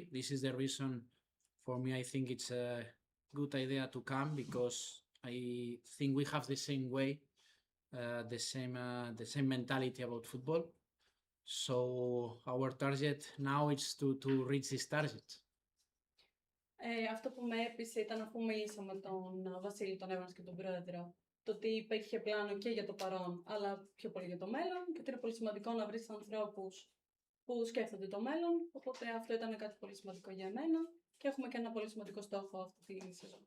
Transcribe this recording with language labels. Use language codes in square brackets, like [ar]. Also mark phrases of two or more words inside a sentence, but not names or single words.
[en] This is the reason for me. I think it's a good idea to come because I think we have the same way, the same mentality about football. So our target now is to reach this target. [el] Αυτό που με έπεισε ήταν, αφού μίλησα με τον Βασίλη, τον Εύανς και τον πρόεδρο, το ότι υπήρχε πλάνο και για το παρόν, αλλά πιο πολύ για το μέλλον, και ότι είναι πολύ σημαντικό να βρεις ανθρώπους που σκέφτονται το μέλλον. Οπότε αυτό ήταν κάτι πολύ σημαντικό για μένα και έχουμε και ένα πολύ σημαντικό στόχο αυτή τη σεζόν.